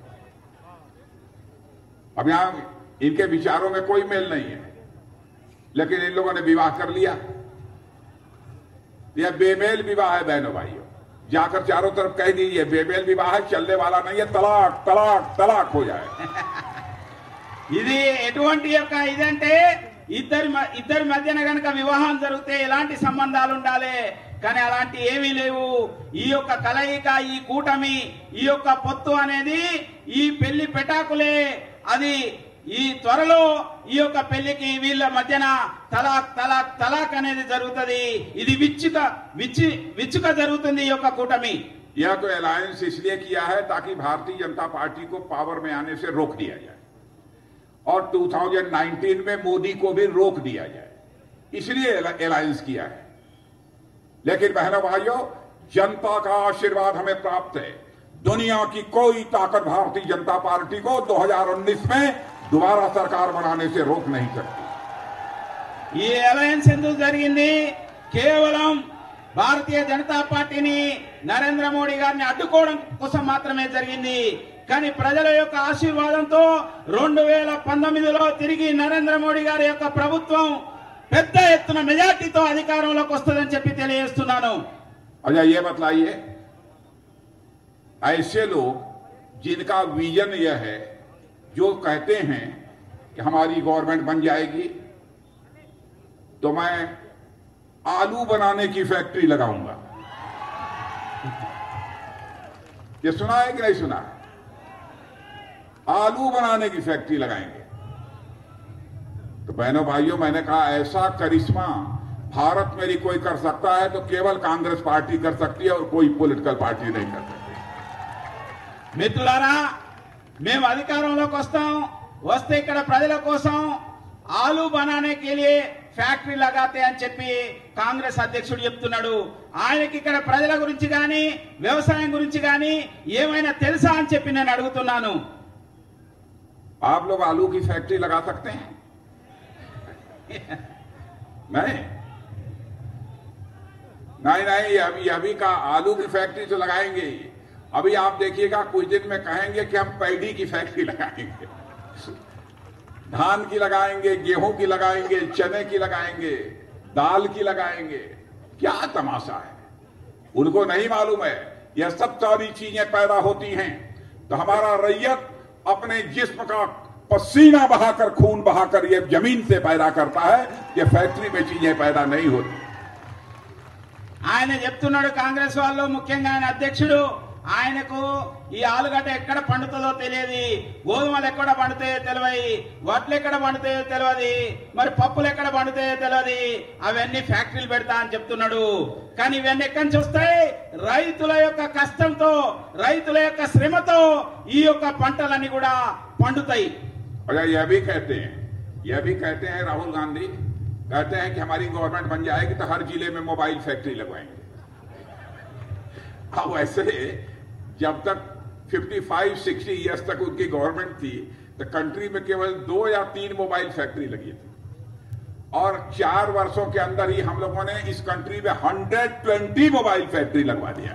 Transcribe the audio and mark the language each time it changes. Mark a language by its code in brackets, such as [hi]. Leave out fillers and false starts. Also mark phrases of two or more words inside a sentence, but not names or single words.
[hi] अब यहां इनके विचारों में कोई मेल नहीं है, लेकिन इन लोगों ने विवाह कर लिया। यह बेमेल विवाह है बहनों भाइयों। जाकर चारों तरफ कह दीजिए बेमेल विवाह है, चलने वाला नहीं है, तलाक तलाक तलाक हो जाए। [te] ఇది ఎటువంటి యొక్క ఇదంటే ఇద్దరి మధ్యన గనక వివాహం జరిగితే ఎలాంటి సంబంధాలు ఉండాలి, కానీ అలాంటి ఏమీ లేవు. ఈ యొక్క కలయిక, ఈ కూటమి, ఈ యొక్క పొత్తు అనేది ఈ పెళ్లి పెటాకులే. అది ఈ త్వరలో ఈ యొక్క పెళ్లికి వీళ్ళ మధ్యన [hi] तलाक तलाक तलाक [te] అనేది జరుగుతుంది. ఇది విచ్చుక జరుగుతుంది ఈ యొక్క కూటమి. [hi] यह तो अलायंस इसलिए किया है ताकि भारतीय जनता पार्टी को पावर में आने से रोक दिया जाए और 2019 में मोदी को भी रोक दिया जाए, इसलिए अलायंस किया है। लेकिन बहनों भाइयों, जनता का आशीर्वाद हमें प्राप्त है। दुनिया की कोई ताकत भारतीय जनता पार्टी को 2019 में दोबारा सरकार बनाने से रोक नहीं सकती। [te] ఈ అలయన్స్ ఎందుకు జరిగింది? కేవలం భారతీయ జనతా పార్టీని, నరేంద్ర మోడీ గారిని అడ్డుకోవడం కోసం మాత్రమే జరిగింది. కానీ ప్రజల యొక్క ఆశీర్వాదంతో 2019లో తిరిగి నరేంద్ర మోడీ గారి యొక్క ప్రభుత్వం పెద్ద ఎత్తున మెజార్టీతో అధికారంలోకి వస్తుందని చెప్పి తెలియజేస్తున్నాను. [hi] अच्छा ये बतलाइए, ऐसे लोग जिनका विजन यह है, जो कहते हैं कि हमारी गवर्नमेंट बन जाएगी तो मैं आलू बनाने की फैक्ट्री लगाऊंगा, ये सुना है कि नहीं सुना है? आलू बनाने की फैक्ट्री लगाएंगे। तो बहनों भाइयों, मैंने कहा ऐसा करिश्मा भारत में भी कोई कर सकता है तो केवल कांग्रेस पार्टी कर सकती है और कोई [en] political party [hi] नहीं कर सकती। [te] మిత్రులారా, మేము అధికారంలోకి వస్తే ఇక్కడ ప్రజల కోసం [hi] आलू बनाने के लिए फैक्ट्री लगाते [te] అని చెప్పి కాంగ్రెస్ అధ్యక్షుడు చెప్తున్నాడు. ఆయనకి ఇక్కడ ప్రజల గురించి గాని వ్యవసాయం గురించి గాని ఏమైనా తెలుసా అని చెప్పి నేను అడుగుతున్నాను. [hi] आप लोग आलू की फैक्ट्री लगा सकते हैं? नहीं नहीं नहीं, अभी का आलू की फैक्ट्री तो लगाएंगे। अभी आप देखिएगा कुछ दिन में कहेंगे कि हम पैडी की फैक्ट्री लगाएंगे, धान की लगाएंगे, गेहूं की लगाएंगे, चने की लगाएंगे, दाल की लगाएंगे। क्या तमाशा है, उनको नहीं मालूम है यह सब सारी चीजें पैदा होती हैं तो हमारा रैयत अपने जिस्म का पसीना बहाकर, खून बहाकर ये जमीन से पैदा करता है, ये फैक्ट्री में चीजें पैदा नहीं होती। [te] ఆయన చెప్తున్నాడు, కాంగ్రెస్ వాళ్ళు ముఖ్యంగా ఆయన అధ్యక్షుడు, ఆయనకు ఈ ఆలుగడ్డ ఎక్కడ పండుతుందో తెలియదు, గోధుమలు ఎక్కడ పండుతాయో తెలియదు, వడ్లు ఎక్కడ పండుతాయో తెలియదు, మరి పప్పులు ఎక్కడ పండుతాయో తెలియదు, అవన్నీ ఫ్యాక్టరీలు పెడతా అని చెప్తున్నాడు. కానీ ఇవన్నీ ఎక్కడి నుంచి వస్తాయి? రైతుల యొక్క కష్టంతో, రైతుల యొక్క శ్రమతో ఈ యొక్క పంటలన్నీ కూడా పండుతాయి. [hi] अच्छा यह भी कहते हैं राहुल गांधी कहते हैं कि हमारी गवर्नमेंट बन जाएगी तो हर जिले में [en] mobile factory [hi] लगवाएंगे। अब वैसे जब तक 55-60 इयर्स तक उनकी गवर्नमेंट थी तो कंट्री में केवल 2 या 3 [en] mobile factory [hi] लगी थी और 4 वर्षों के अंदर ही हम लोगों ने इस कंट्री में 120 [en] mobile factory [hi] लगवा दिया।